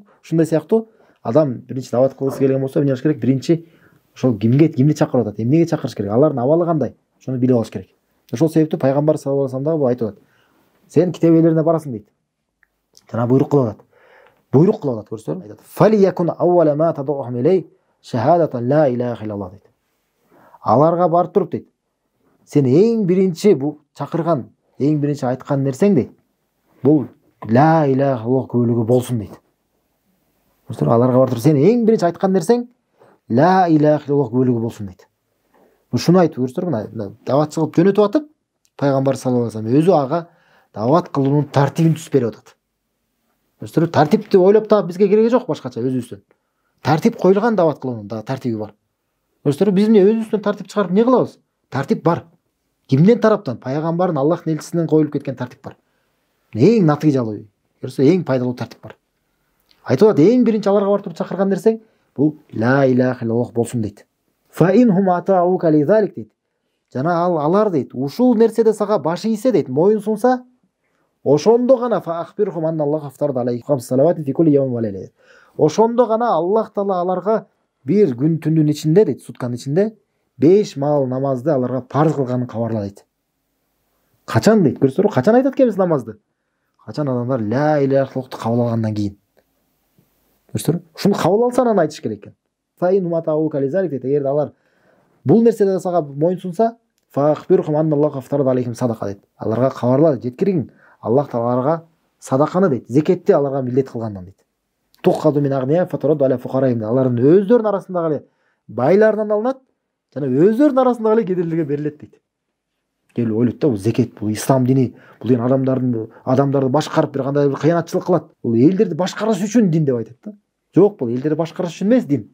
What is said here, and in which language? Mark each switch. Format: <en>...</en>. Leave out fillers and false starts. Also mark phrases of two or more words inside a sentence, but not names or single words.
<ky>Ушундай сыяктуу адам биринчи дават кылгысы келген болсо, эмне кылыш керек? Биринчи ошол кимди чакырып атат, эмнеге чакырыш керек? Алардын абалы кандай? Ошону билип алыш керек. Ошол себептүү пайгамбар</ky> <ar>صلى الله عليه وسلم</ar> <ky>дагы айтып атат. Сен китеп ээлерине барасың дейт. Жана буйрук кылып атат. Буйрук кылып атат, көрсөңөр.</ky> <ar>Айтат. فليكن أول ما تدعوهم إليه شهادة لا إله إلا الله дейт.</ar> <ky>Аларга барып туруп дейт. Сен эң биринчи бу чакырган, эң биринчи айткан нерсең дейт. Бул</ky> <ar>لا إله إلا الله</ar> <ky>бөлүгү болсун дейт. Көрсөңөр, аларга барып туруп сен эң биринчи айткан нерсең</ky> <ar>لا إله إلا الله</ar> <ky>бөлүгү болсун дейт. Ушуну айтып көрсөңөр, мына даватчы кылып жөнөтүп атып, пайгамбар</ky> <ar>صلى الله عليه وسلم</ar> <ky>өзү ага дават кылуунун тартибин түзүп берип атат. Көрсөңөр, тартипти ойлоп таап бизге кереги жок башкача өзүбүздөн. Тартип коюлган дават кылуунун да тартиби бар. Көрсөңөр, биз эмне өзүбүздөн тартип чыгарып эмне кылабыз? Тартип бар. Кимден тараптан? Пайгамбардын, Аллахтын элчисинен коюлуп кеткен тартип бар. Эң натыйжалуу, көрсө, эң пайдалуу тартип бар. Айтып атат, эң биринчи аларга барып чакырган нерсең бул</ky> <ar>لا إله إلا الله</ar> <ky>болсун дейт.</ky> <ar>فإنهم أطاعوك لذلك дейт.</ar> <ky>Жана алар дейт, ушул нерседе сага баш ийсе дейт, моюн сунса, ошондо гана</ky> <ar>فأخبرهم أن الله افترض عليهم خمس صلوات في كل يوم وليلة.</ar> <ky>Ошондо гана Аллах таала аларга бир күн түндүн ичинде дейт, сутканын ичинде 5 маал намазды аларга парз кылганын кабарла дейт. Качан дейт, көрсөңөр, качан айтат экенбиз намазды? Качан адамдар</ky> <ar>لا إله إلا الله</ar> <ky>кабыл алгандан кийин. Көрсөңөр, ушуну кабыл алса анан айтыш керек экен.</ky> <ar>فإن أطاعوك لذلك дейт.</ar> <ky>Эгерде алар бул нерседе сага моюн сунса,</ky> <ar>فأخبرهم أن الله افترض عليهم صدقة дейт.</ar> <ky>Аларга кабарла, жеткиргин. Аллах таала аларга садаканы дейт, зекетти аларга милдет кылгандан дейт.</ky> <ar>تؤخذ من أغنياء فترد على فقرائهم.</ar> <ky>Алардын өздөрүнүн арасындагы эле байларынан алынат, жана өздөрүнүн арасындагы эле кедейлерге берилет дейт. Келип ойлойт да, бул зекет, бул ислам дини, бул деген адамдарды башкарып бир кандай бир кыянатчылык кылат. Бул элдерди башкарыш үчүн дин деп айтат да. Жок, бул элдерди башкарыш үчүн эмес дин.</ky>